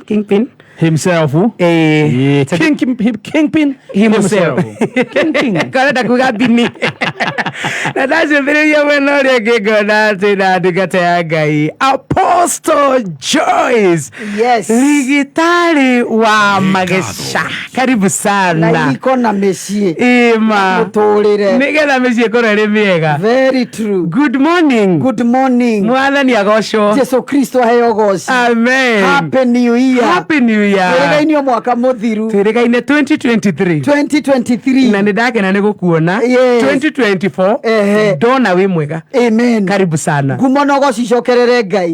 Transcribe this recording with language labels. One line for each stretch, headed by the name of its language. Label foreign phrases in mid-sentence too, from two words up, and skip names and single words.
English: himself. Kingpin himself. Kingpin.
Kikuyu: Karenda kuga bini. Na ndacũthĩrĩria mwena ũrĩa ũngĩ ngona atĩ na ndungata ya Ngai Apostle Joyce.
English: Yes.
Kikuyu: Rigitari wa Magesha.
Swahili: Karibu sana.
Kikuyu: Na iko na mĩciĩ. Ima. Mũtũrĩre. Nĩgetha mĩciĩ ĩkorwo ĩrĩ mĩega.
English: Very true. Good morning. Good morning.
Kikuyu: Mwathani agocwo. Jesu Kristo aheo goci. Amen.
English: Happy New Year. Happy New Year.
Kikuyu: Twĩrĩgaine mwaka mũthiru. Twĩrĩgaine 2023. 2023. Na nĩndakena nĩ gũkuona.
English: Yes.
Kikuyu: 2024. Ndona wĩ mwega. Amen.
Swahili: Karibu sana.
Kikuyu: Ngumo no gocicokerere Ngai.